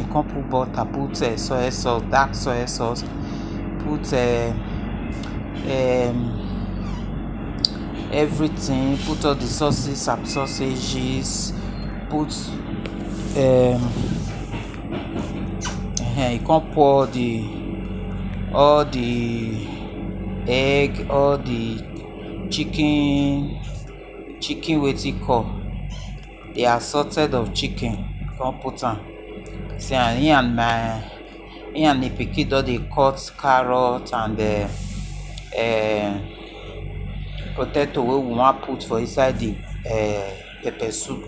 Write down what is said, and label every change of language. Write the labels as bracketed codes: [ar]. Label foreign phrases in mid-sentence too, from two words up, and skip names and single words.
[pcm] Come put butter, put soy sauce, dark soy sauce, put everything, put all the sauces, some sausages, put you can pour all the egg, all the chicken wetin call the assorted of chicken. Come put am. See, and he and the pikin don dey cut carrot and potato wey we wan put for inside the pepper soup.